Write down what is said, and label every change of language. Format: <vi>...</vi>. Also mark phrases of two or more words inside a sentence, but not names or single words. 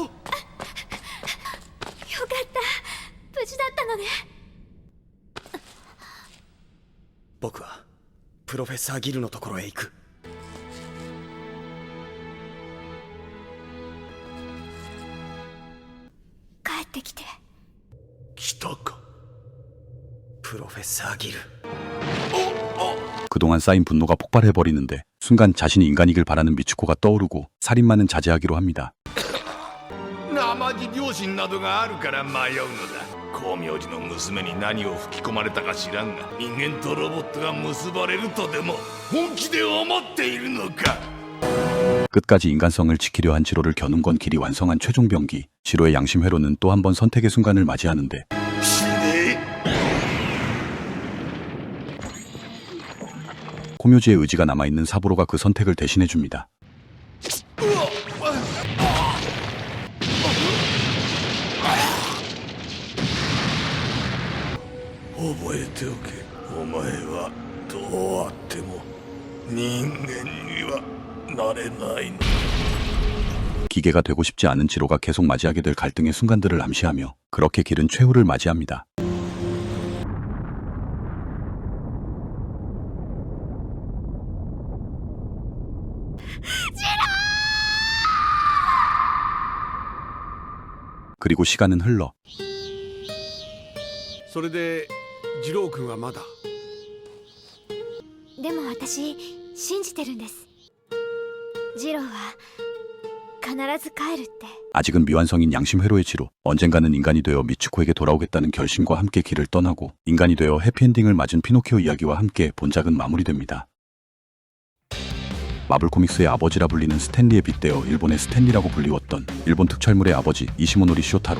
<ja>よかった無事だったのね。僕はプロフェッサーギルのところへ行く。帰ってきて。来たか。プロフェッサーギル。</ja> <ko>그동안 쌓인 분노가 폭발해버리는데 순간 자신이 인간이길 바라는 미츠코가 떠오르고 살인마는 자제하기로 합니다.</ko> <ja>生地良心などがあるから迷うのだ。光明寺の娘に何を吹き込まれたか知らんが、人間とロボットが結ばれるとでも本気で思っているのか。</ja> <ko>끝까지 인간성을 지키려 한 지로를 겨눈 건 길이 완성한 최종 병기. 지로의 양심 회로는 또 한 번 선택의 순간을 맞이하는데 코묘지의 의지가 남아있는 사부로가 그 선택을 대신해줍니다.</ko> <ja>覚えておけ。お前はどうあっても人間にはなれないの。</ja> <ko>기계가 되고 싶지 않은 지로가 계속 맞이하게 될 갈등의 순간들을 암시하며 그렇게 길은 최후를 맞이합니다. 그리고 시간은 흘러</ko> <ja>それで次郎君はまだ。でも私信じてるんです。ジローは必ず帰るって。</ja> <ko>아직은 미완성인 양심 회로의 지로. 언젠가는 인간이 되어 미츠코에게 돌아오겠다는 결심과 함께 길을 떠나고 인간이 되어 해피엔딩을 맞은 피노키오 이야기와 함께 본작은 마무리됩니다. 마블 코믹스의 아버지라 불리는 스탠리에 빗대어 일본의 스탠리라고 불리웠던 일본 특촬물의 아버지 이시모노리 쇼타로.</ko>